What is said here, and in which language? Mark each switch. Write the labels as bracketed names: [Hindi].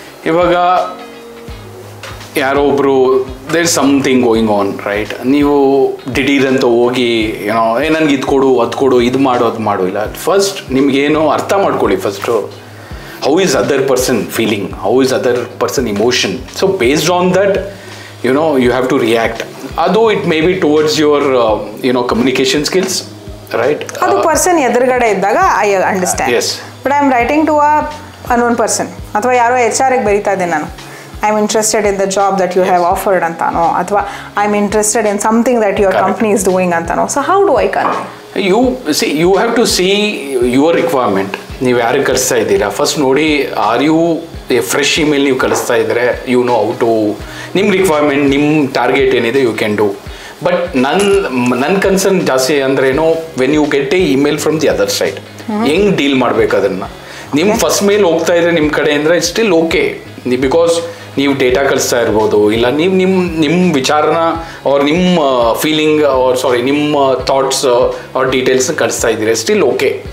[Kannada] ಇವಾಗ ಯಾರೋ ಒಬ್ಬರು [English] There something going on, right. [Kannada] ನೀವು ದಿಢೀರಂತ ಹೋಗಿ ನನಗೆ ಇದು ಕೊಡು, ಅದು ಕೊಡು, ಇದು ಮಾಡು, ಅದು ಮಾಡು ಇಲ್ಲ. ಫಸ್ಟ್ ನಿಮಗೇನು ಅರ್ಥ ಮಾಡ್ಕೊಳ್ಳಿ. [English] First how is other person feeling, how is other person emotion. So based on that you have to react. Although it may be towards your communication skills, right? [Kannada] ಅದು ಪರ್ಸನ್ ಎದುರುಗಡೆ ಇದ್ದಾಗ [English] I understand. Yes. But I am writing to a unknown person, [Kannada] ಅಥವಾ ಯಾರೋ HR ಗೆ ಬರೀತಾ ಇದ್ದೀನಿ ನಾನು, [English] I am interested in the job that you have offered ಅಂತಾನೋ, ಅಥವಾ I am interested in something that your company is doing ಅಂತಾನೋ. So how do I convey? You have to see your requirement. [Kannada] ನೀವು ಯಾರಿಗೆ ಕಳಿಸ್ತಾ ಇದ್ದೀರಾ first ನೋಡಿ. [English] are you a fresh email [Kannada] ನೀವು ಕಳಿಸ್ತಾ ಇದ್ದರೆ how to, ನಿಮ್ಮ ರಿಕ್ವೈರ್ಮೆಂಟ್, ನಿಮ್ಮ ಟಾರ್ಗೆಟ್ ಏನಿದೆ [English] You can do. [Kannada] ಬಟ್ ನನ್ನ ಕನ್ಸರ್ನ್ ಜಾಸ್ತಿ ಅಂದ್ರೇನು, [English] when you get a email from the other side, [Kannada] ಹೆಂಗೆ ಡೀಲ್ ಮಾಡಬೇಕು ಅದನ್ನು. ನಿಮ್ಮ ಫಸ್ಟ್ ಮೇಲ್ ಹೋಗ್ತಾ ಇದ್ರೆ ನಿಮ್ಮ ಕಡೆ ಅಂದರೆ ಸ್ಟಿಲ್ ಓಕೆ, ಬಿಕಾಸ್ ನೀವು ಡೇಟಾ ಕಳಿಸ್ತಾ ಇರ್ಬೋದು, ಇಲ್ಲ ನೀವು ನಿಮ್ಮ ವಿಚಾರನ ಅವ್ರ ನಿಮ್ಮ ಫೀಲಿಂಗ್ ನಿಮ್ಮ ಥಾಟ್ಸ್ ಅವ್ರ ಡೀಟೇಲ್ಸ್ನ ಕಳಿಸ್ತಾ ಇದ್ದೀರಿ, ಸ್ಟಿಲ್ ಓಕೆ.